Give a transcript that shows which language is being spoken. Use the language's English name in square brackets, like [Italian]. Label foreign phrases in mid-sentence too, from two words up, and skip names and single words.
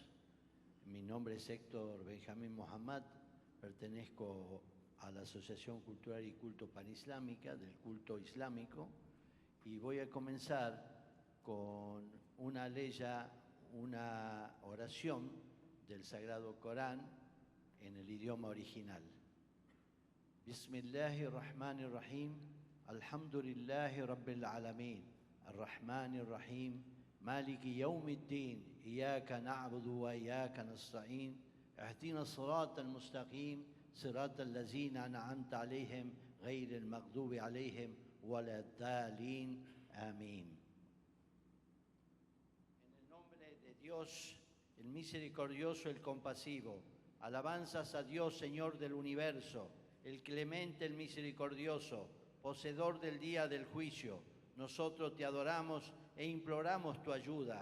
[Spanish] Mi nombre es Héctor Benjamín Mohammad, pertenezco a la Asociación Cultural y Culto Panislámica del Culto Islámico, y voy a comenzar con una oración del Sagrado Corán en el idioma original. [Arabic] بسم الله الرحمن الرحيم. الحمد لله رب العالمين. الرحمن الرحيم. مالك يوم الدين. إياك نعبد وإياك نستعين. اهدنا الصراط المستقيم. صراط الذين أنعمت عليهم. غير المغضوب عليهم ولا الضالين. [Spanish] Amén. En el nombre de Dios, el misericordioso, el compasivo. Alabanzas a Dios, Señor del universo, el clemente, el misericordioso, poseedor del día del juicio. Nosotros te adoramos e imploramos tu ayuda.